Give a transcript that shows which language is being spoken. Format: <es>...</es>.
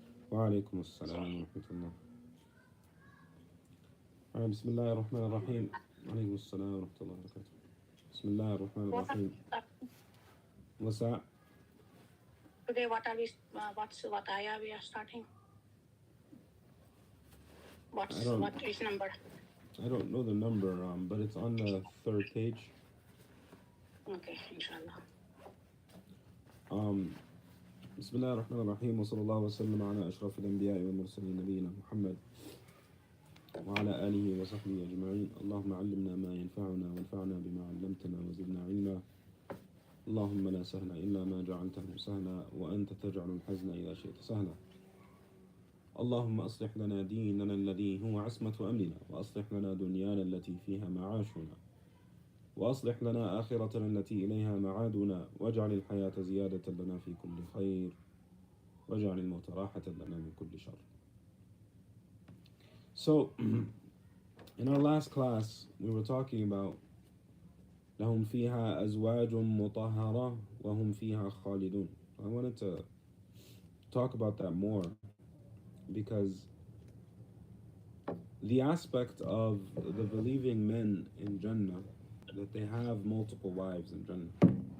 <ar>وعليكم السلام ورحمة الله. بسم الله الرحمن الرحيم. وعليكم السلام ورحمة الله وبركاته. بسم الله الرحمن الرحيم.</ar> <en>What's that? Today, what ayah we are starting? What is number? I don't know the number, but it's on the third page. Okay, inshallah.</en> <ar>بسم الله الرحمن الرحيم وصلى الله وسلم على أشرف الأنبياء والمرسلين نبينا محمد وعلى آله وصحبه أجمعين. اللهم علمنا ما ينفعنا وانفعنا بما علمتنا وزدنا علما. اللهم لا سهل إلا ما جعلته سهلا وأنت تجعل الحزن إذا شئت سهلا. اللهم أصلح لنا ديننا الذي هو عصمة أمرنا وأصلح لنا دنيانا التي فيها معاشنا وأصلح لنا آخرتنا التي إليها معادنا واجعل الحياة زيادة لنا في كل خير واجعل الموت راحة لنا من كل شر.</ar> <en>So, in our last class, we were talking about</en> <ar>لهم فيها أزواج مطهرة وهم فيها خالدون.</ar> <en>I wanted to talk about that more because the aspect of the believing men in Jannah, that they have multiple wives in Jannah.</en>